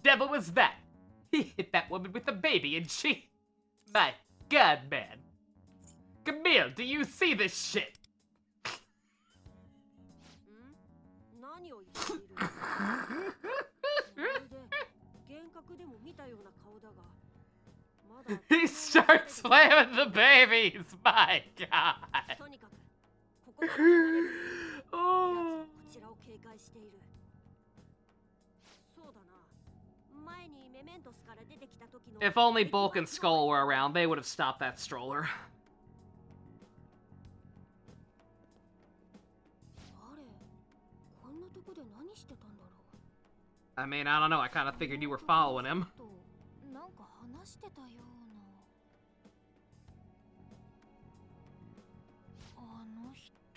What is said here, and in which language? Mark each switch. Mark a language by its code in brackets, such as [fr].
[en] was that? He hit that woman with a baby and she... My god, man. Camille, do you see this shit? [ja] 何を言っているまるで幻覚でも見たような顔だがまだ [en] He starts playing with the babies. My god. [ja] とにかくここから離れる [en] Oh. [ja] こちらを警戒しているそうだな前にメメントスから出てきた時の [en] If only Bulk and Skull were around, they would have stopped that stroller. [ja] あれこんなとこで何してたんだろう [en] I mean, I don't know. I kind of figured you were following him. [ja] なんか話してたようなあの人